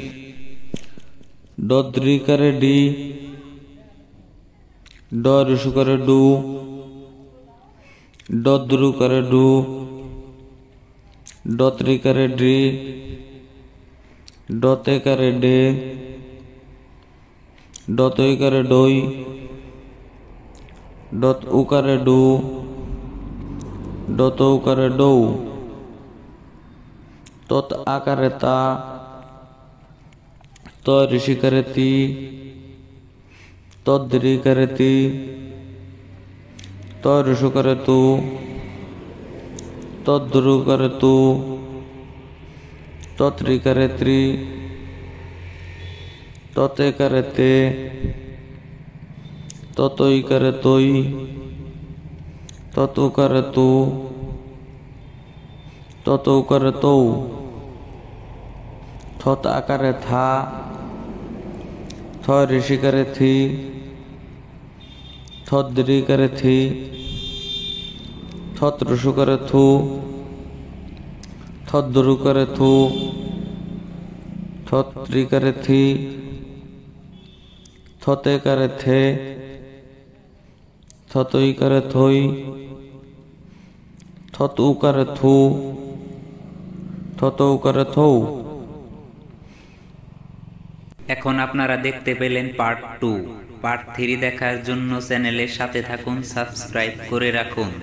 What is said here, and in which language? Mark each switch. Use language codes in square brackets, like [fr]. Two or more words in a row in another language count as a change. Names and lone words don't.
[bn] দীর্ঘিকারে ডি, রসুকারে ডু, দ্রুকারে ডু, ত্রিকারে ডি, তেকারে ডে, তৈকারে ডই, উকারে ডু, তৌকারে ডৌ, আকারে তা, ঋষিকারে তি, দীর্ঘিকারে তি, রসুকারে তু, দ্রুকারে তু, ত্রিকারে ত্রি, তেকারে তে, তৈকারে তৈ, উকারে তু, তৌকারে তৌ, আকারে থা, ঋষিকারে থি, দীর্ঘিকারে থি, রসুকারে থু, দ্রুকারে থু, ত্রিকারে থি, তেকারে থে, তৈকারে থই, উকারে থু, তৌকারে থৌ। এখন আপনারা দেখতে পেলেন পার্ট 2। পার্ট 3 দেখার জন্য চ্যানেলের সাথে থাকুন, সাবস্ক্রাইব করে রাখুন।